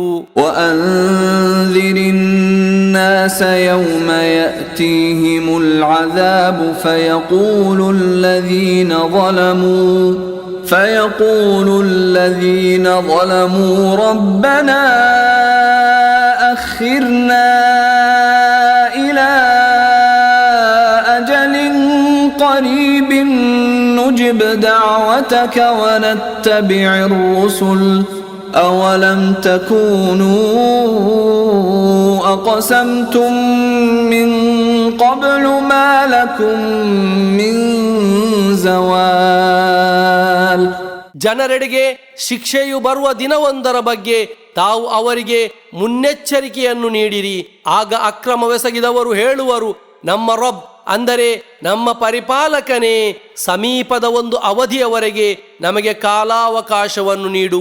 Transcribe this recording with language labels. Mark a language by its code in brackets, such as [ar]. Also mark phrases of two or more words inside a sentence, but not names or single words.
[ar] وأنذر الناس يوم يأتيهم العذاب فيقول الذين ظلموا ربنا أخرنا إلى ಅಜಲಿನ್ قريب نجب دعوتك ونتبع الرسل أولم تكونوا أقسمتم من قبل ما لكم من زوال. [kn] ಜನರೆಡೆಗೆ ಶಿಕ್ಷೆಯು ಬರುವ ದಿನವೊಂದರ ಬಗ್ಗೆ ತಾವು ಅವರಿಗೆ ಮುನ್ನೆಚ್ಚರಿಕೆಯನ್ನು ನೀಡಿರಿ. ಆಗ ಅಕ್ರಮವೆಸಗಿದವರು ಹೇಳುವರು, ನಮ್ಮ ರಬ್ ಅಂದರೆ ನಮ್ಮ ಪರಿಪಾಲಕನೇ, ಸಮೀಪದ ಒಂದು ಅವಧಿಯವರೆಗೆ ನಮಗೆ ಕಾಲಾವಕಾಶವನ್ನು ನೀಡು.